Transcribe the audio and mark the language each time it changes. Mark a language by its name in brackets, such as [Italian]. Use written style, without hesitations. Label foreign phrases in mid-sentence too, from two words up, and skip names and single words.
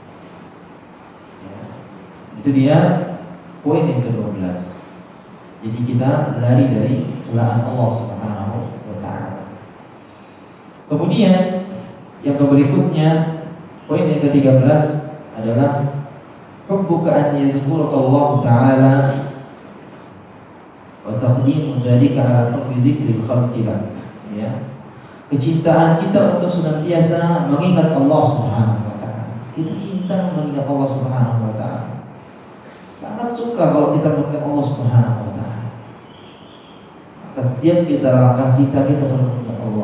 [Indonesian] Itu dia poin yang ke-12. Jadi kita lari dari celaan Allah [Arabic] سبحانه وتعالى. [Indonesian] Kemudian yang berikutnya, poin yang ke-13 adalah [Arabic] حبك أن يذكرك الله تعالى وتقديم ذلك على حب ذكر الخلق لك. [Indonesian] Kecintaan kita untuk senantiasa mengingat Allah [Arabic] سبحانه وتعالى. [Indonesian] Kita cinta mengingat Allah [Arabic] سبحانه وتعالى. [Indonesian] Sangat suka kalau kita mengingat Allah [Arabic] سبحانه وتعالى. [Indonesian] Maka setiap kita langkah kita selalu mengingat Allah.